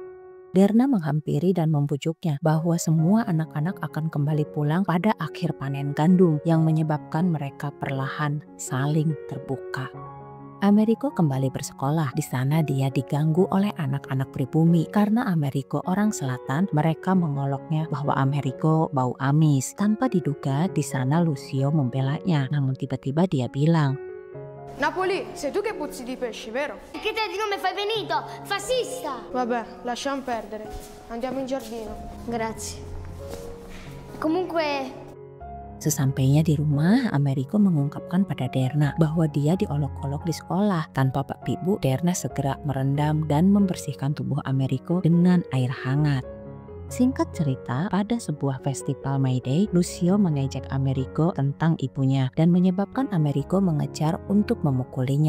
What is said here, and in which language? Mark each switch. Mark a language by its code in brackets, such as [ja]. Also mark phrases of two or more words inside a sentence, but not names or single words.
[id] Derna menghampiri dan membujuknya bahwa semua anak-anak akan kembali pulang pada akhir panen gandum yang menyebabkan mereka perlahan saling terbuka. Americo kembali bersekolah. Di sana dia diganggu oleh anak-anak pribumi. Karena Americo orang selatan, mereka mengoloknya bahwa Americo bau amis. Tanpa diduga, di sana Lucio membelanya. Namun tiba-tiba dia bilang, [it] Napoli, sei tu che puzzi di pesci, vero? Che te di nome fai venito? Fascista! Vabbè, lasciamo perdere. Andiamo in giardino. Grazie. Comunque, [id] sesampainya di rumah, Americo mengungkapkan pada Derna bahwa dia diolok-olok di sekolah. Tanpa Pak Ibu, Derna segera merendam dan membersihkan tubuh Americo dengan air hangat. Singkat cerita, pada sebuah festival May Day, Lucio mengejek Americo tentang ibunya dan menyebabkan Americo mengejar untuk memukulinya.